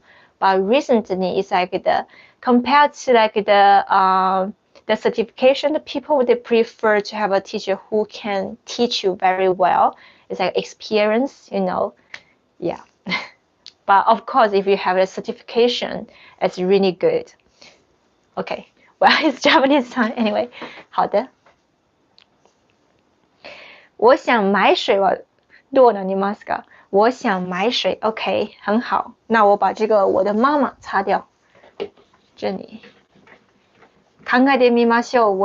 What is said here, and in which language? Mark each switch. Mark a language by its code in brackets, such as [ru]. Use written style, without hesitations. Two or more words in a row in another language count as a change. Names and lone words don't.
[en] But recently, it's like compared to the certification, the people would prefer to have a teacher who can teach you very well. It's like experience, yeah. But of course, if you have a certification, it's really good. Okay, well, it's Japanese time anyway. [zh] 好的。我想买水 [ja] はどうなりますか？ [zh] 我想买水 OK 很好。那我把这个我的妈妈擦掉。 [ja] 这里考えてみましょう。